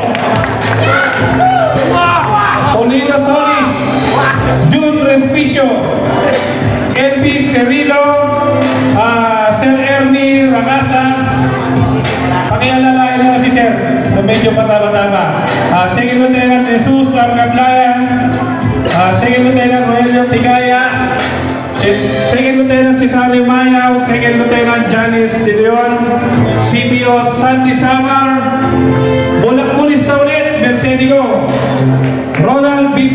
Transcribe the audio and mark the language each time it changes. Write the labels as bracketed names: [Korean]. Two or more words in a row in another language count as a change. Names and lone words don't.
[Filipino] Paulino Solis, Jun Respicio, Elvis Cerrillo, Sir Ernie Ragasa. Pakialalayan mo si Sir, medyo patama-tama. Second Lieutenant Jesus Larcablayan, Second Lieutenant Rogelio Tigaya, Second Lieutenant Cesare Mayaw, Second Lieutenant Janice De Leon, CBO Sandy Samar, Bulak-Bulista ulit, Mercedico, Ronald B.